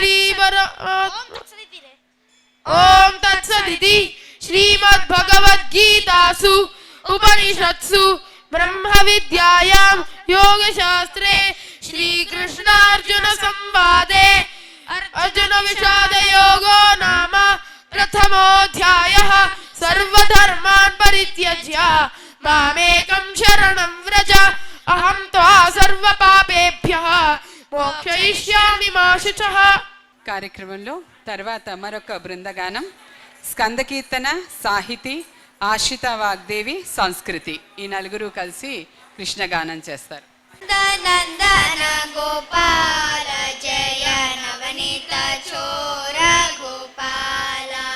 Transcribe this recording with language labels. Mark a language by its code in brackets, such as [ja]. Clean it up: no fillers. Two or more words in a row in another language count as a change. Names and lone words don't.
[sa] तत्सदिति श्रीमद्भगवद्गीतासु उपनिषत्सु ब्रह्मविद्यायां योगशास्त्रे श्रीकृष्णार्जुन संवादे अर्जुन विषादयोगो नाम प्रथमोऽध्यायः सर्वधर्मान् परित्यज्य मामेकं शरणं व्रज अहं त्वा सर्वपापेभ्यः మోక్షయిష్యామి మా శుచః. [te] కార్యక్రమంలో తర్వాత మరొక బృందగానం స్కందకీర్తన, సాహితీ, ఆశ్రిత వాగ్దేవి, సంస్కృతి ఈ నలుగురు కలిసి కృష్ణగానం చేస్తారు. [sa] నందన గోపాల జయ నవనీత చోర గోపాల